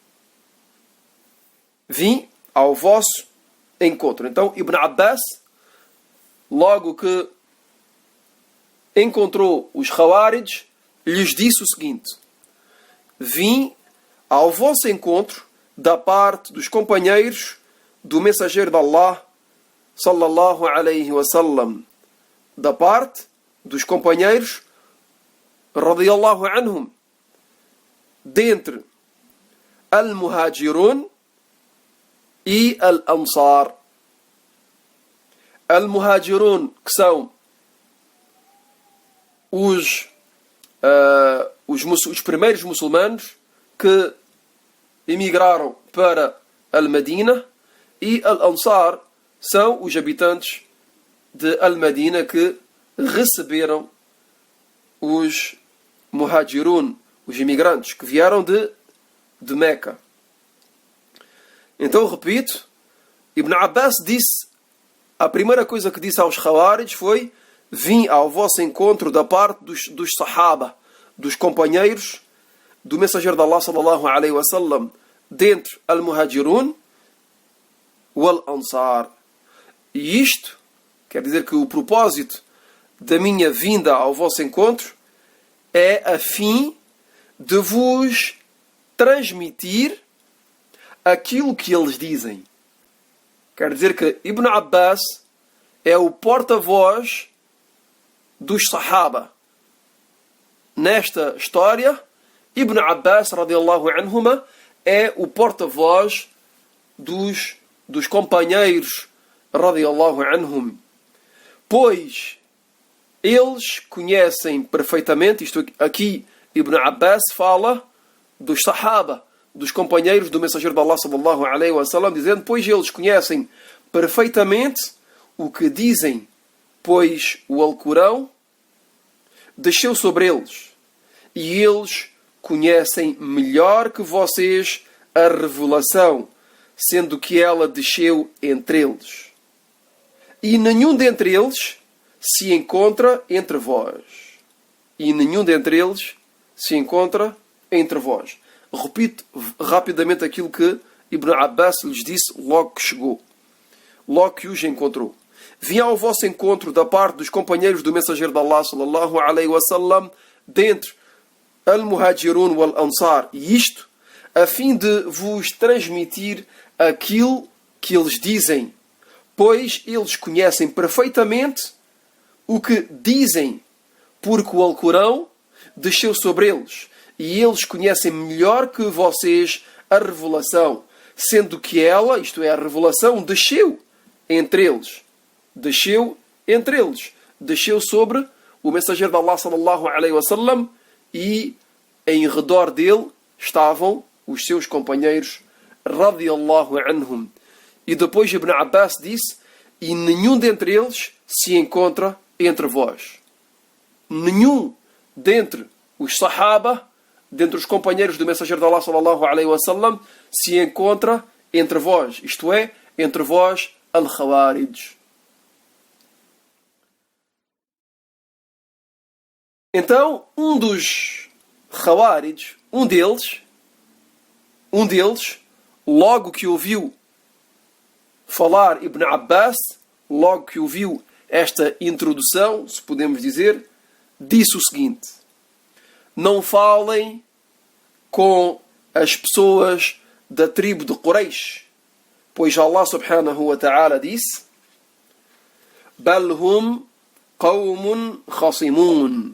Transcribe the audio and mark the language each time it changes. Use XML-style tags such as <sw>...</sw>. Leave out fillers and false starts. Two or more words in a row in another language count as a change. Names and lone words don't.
<pt>Vim ao vosso encontro. Então Ibn Abbas, logo que encontrou os Khawarij, lhes disse o seguinte: vim ao vosso encontro da parte dos companheiros do mensageiro de Allah,</pt> <ar>صلى الله عليه وسلم,</ar> <pt>da parte dos companheiros,</pt> <ar>رضي الله عنهم,</ar> <pt>dentre al-Muhajirun e al-Ansar. Al-Muhajirun, que são os primeiros muçulmanos que emigraram para Al-Madina, e Al-Ansar são os habitantes de Al-Madina que receberam os Muhajirun, os imigrantes que vieram de Meca. Então, repito, Ibn Abbas disse, a primeira coisa que disse aos Khawarij foi: vim ao vosso encontro da parte dos Sahaba, dos companheiros do mensageiro de Allah</pt> <ar>صلى الله عليه وسلم,</ar> <pt>dentre al-Muhajirun e al-Ansar. E isto quer dizer que o propósito da minha vinda ao vosso encontro é a fim de vos transmitir aquilo que eles dizem. Quer dizer que Ibn Abbas é o porta-voz dos Sahaba. Nesta história, Ibn Abbas</pt> <ar>رضي الله عنهما</ar> <pt>é o porta-voz dos companheiros</pt> <ar>رضي الله عنهم.</ar> <pt>pois eles conhecem perfeitamente, isto aqui Ibn Abbas fala dos Sahaba, dos companheiros do mensageiro de Allah</pt> <ar>صلى الله عليه وسلم,</ar> <pt>dizendo, pois eles conhecem perfeitamente o que dizem, pois o Alcorão desceu sobre eles, e eles conhecem melhor que vocês a revelação, sendo que ela desceu entre eles. E nenhum dentre eles se encontra entre vós. E nenhum dentre eles se encontra entre vós. Repito rapidamente aquilo que Ibn Abbas lhes disse logo que chegou. Logo que os encontrou. Vinha ao vosso encontro da parte dos companheiros do mensageiro de Allah</pt> <ar>صلى الله عليه وسلم,</ar> <pt>dentre</pt> <ar>المهاجرين والأنصار,</ar> <pt>e isto a fim de vos transmitir aquilo que eles dizem, pois eles conhecem perfeitamente o que dizem, porque o Alcorão desceu sobre eles, e eles conhecem melhor que vocês a revelação, sendo que ela, isto é, a revelação, desceu entre eles. Desceu entre eles. Desceu sobre o mensageiro de Allah</pt> <ar>صلى الله عليه وسلم,</ar> <pt>e em redor dele estavam os seus companheiros</pt> <ar>رضي الله عنهم.</ar> <pt>E depois Ibn Abbas disse, e nenhum dentre eles se encontra entre vós. Nenhum dentre os Sahaba, dentre os companheiros do mensageiro de Allah</pt> <ar>صلى الله عليه وسلم,</ar> <pt>se encontra entre vós. Isto é, entre vós al-Khawarij. Então, um dos Khawarij, um deles, logo que ouviu falar Ibn Abbas, logo que ouviu esta introdução, se podemos dizer, disse o seguinte: não falem com as pessoas da tribo de Quraysh, pois Allah</pt> <ar>سبحانه وتعالى</ar> <pt>disse,</pt> <ar>بل هم قوم خصمون.</ar>